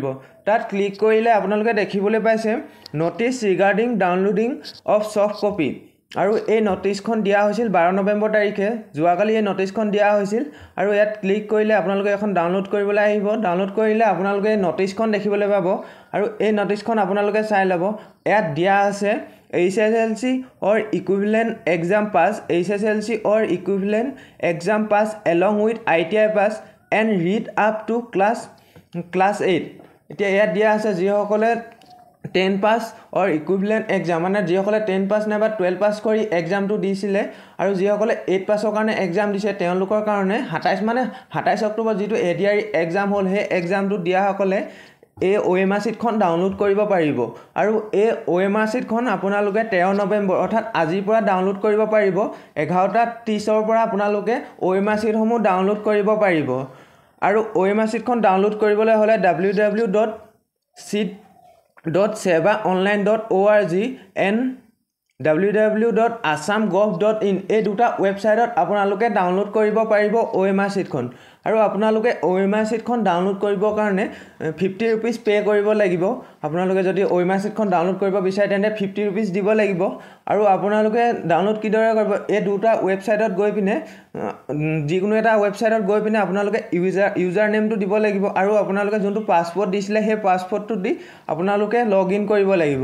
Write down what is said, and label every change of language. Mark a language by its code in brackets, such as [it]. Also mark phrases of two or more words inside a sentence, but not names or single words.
[as] তাত ক্লিক কৰিলে আপোনালোকে দেখিবলৈ পাইছে [en] notice regarding downloading of soft copy [as] আৰু এই নটিচখন দিয়া হৈছিল 12 নৱেম্বৰ তাৰিখে। যোৱাকালি এই নটিচখন দিয়া হৈছিল আৰু ইয়াত ক্লিক কৰিলে আপোনালোকে এখন ডাউনলোড কৰিবলৈ আহিব। ডাউনলোড কৰিলে আপোনালোকে এই নটিচখন দেখিবলৈ পাব আৰু এই নটিচখন আপোনালোকে চাই ল'ব। ইয়াত দিয়া আছে [en] HSLC or equivalent exam pass, HSLC or equivalent exam pass along with ITI pass and read up to class 8. [as] এতিয়া ইয়াত দিয়া আছে যিসকলে 10 পাস [en] or equivalent exam [as] মানে যিসকলে 10 পাস নাইবা 12 পাস কৰি এক্সামটো দিছিলে আৰু যিসকলে 8 পাসৰ কাৰণে এক্সাম দিছে তেওঁলোকৰ কাৰণে 27 অক্টোবৰ যিটো ADRE এক্সাম হ'ল সেই এক্সামটো দিয়া সকলে এই OMR চিটখন ডাউনলোড কৰিব পাৰিব আৰু এই OMR চিটখন আপোনালোকে 13 নৱেম্বৰ অৰ্থাৎ আজিৰ পৰা ডাউনলোড কৰিব পাৰিব। 11:30 পৰা আপোনালোকে OMR চিটসমূহ ডাউনলোড কৰিব পাৰিব আৰু OMR চিটখন ডাউনলোড কৰিবলৈ হ'লে www.sit.sevaonline.org and www.assam.gov.in এই দুটা ওয়েবসাইটত আপোনালোকে ডাউনলোড কৰিব পাৰিব OMR চিটখন আৰু আপোনালোকে OMR চিটখন ডাউনলোড কৰিবৰ কাৰণে 50 [en] rupees pay [as] কৰিব লাগিব। আপোনালোকে যদি OMR চিটখন ডাউনলোড কৰিব বিচাৰে তেন্তে 50 रुपीस দিব লাগিব আৰু আপোনালোকে ডাউনলোড কিদৰে কৰিব এই দুটা ওয়েবসাইটত গৈ পিনে যিকোনো এটা ওয়েবসাইটত গৈ পিনে আপোনালোকে ইউজাৰ নেমটো দিব লাগিব আৰু আপোনালোকে যোনটো পাসপোৰ্ট দিছিলে সেই পাসপোৰ্টটো দি আপোনালোকে লগইন কৰিব লাগিব।